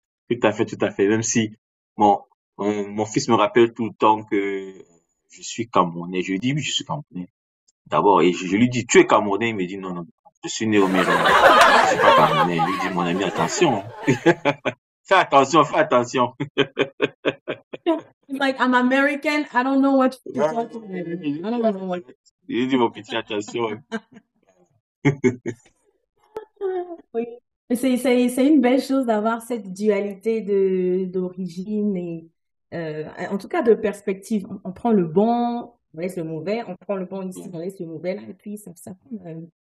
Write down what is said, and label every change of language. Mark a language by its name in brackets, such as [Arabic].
[French] tout à fait, tout à fait. Même si mon, mon fils me rappelle tout le temps que je suis Camerounais. Je lui dis, oui, je suis Camerounais. D'abord, et je lui dis, tu es Camerounais? Il me dit, non, non, je suis né au Méridien. Je suis pas Camerounais. Je lui dis, mon ami, attention. Fais attention, fais attention. [English] Like, I'm American, I don't know what you're talking about. I don't know what. [French] Je lui dis, mon petit, attention. Oui. Mais c'est une belle chose d'avoir cette dualité d'origine et en tout cas de perspective. On prend le bon, on laisse le mauvais, on prend le bon ici, on laisse le mauvais là, et puis ça forme